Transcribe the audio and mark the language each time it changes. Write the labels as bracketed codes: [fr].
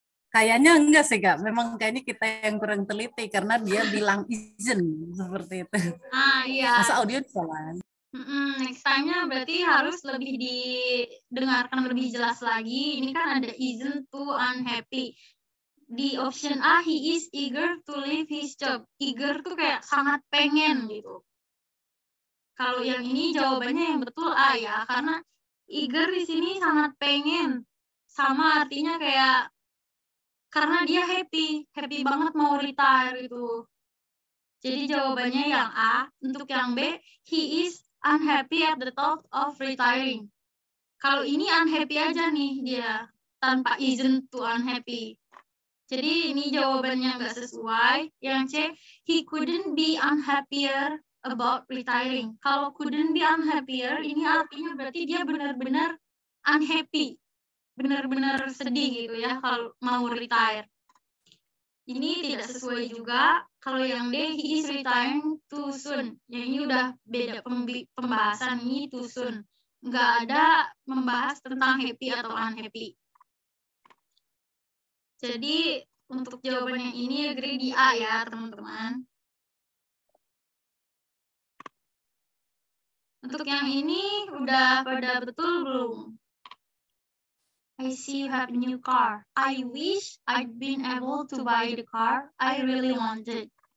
[id] Kayaknya enggak sih, Kak. Memang kayaknya kita yang kurang teliti karena dia bilang isn't seperti itu. Iya. Masa audio salah? Next time-nya berarti harus lebih didengarkan lebih jelas lagi. Ini kan ada [en] isn't too unhappy. [id] Di [en] option A, he is eager to leave his job. [id] Eager tuh kayak sangat pengen gitu. Kalau yang ini jawabannya yang betul A ya, karena eager di sini sangat pengen. Sama artinya kayak karena dia happy banget mau retire gitu. Jadi jawabannya yang A. Untuk yang [en] B, he is unhappy at the thought of retiring. [id] Kalau ini unhappy aja nih dia, tanpa [en] isn't too unhappy. [id] Jadi ini jawabannya nggak sesuai. Yang C, [en] he couldn't be unhappier about retiring. [id] Kalau [en] couldn't be unhappier, [id] ini artinya berarti dia benar-benar unhappy. Benar-benar sedih gitu ya kalau mau retire. Ini tidak sesuai juga. Kalau yang [en] D, he is retiring too soon. [id] Yang ini udah beda pembahasan, ini too soon. Nggak ada membahas tentang happy atau unhappy. Jadi untuk jawaban yang ini agree di A ya teman-teman. Untuk yang ini udah pada betul belum? [en] I see you have a new car. I wish I'd been able to buy the car I really wanted.